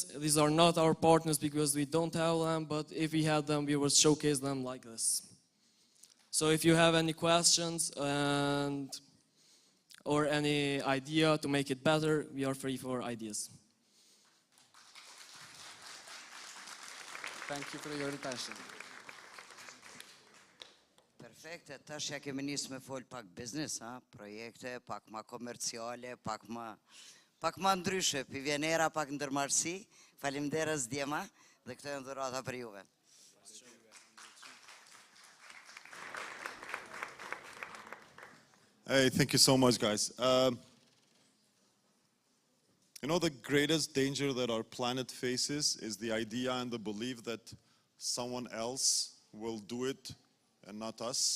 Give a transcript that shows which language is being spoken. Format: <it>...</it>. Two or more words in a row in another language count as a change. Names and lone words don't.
<en>These are not our partners because we don't have them, but if we had them, we would showcase them like this. So if you have any questions or any idea to make it better, we are free for ideas. Thank you for your attention.</en> <sq>Perfekt, tash ja kemi nis me fol pak business, projekte, pak ma komerciale, pak ma ndryshe, pi vjen era pak ndërmarrësi. Faleminderit Djema dhe këto janë dhurata për juve.</sq> <en>Hey, thank you so much, guys. You know, the greatest danger that our planet faces is the idea and the belief that someone else will do it and not us.</en>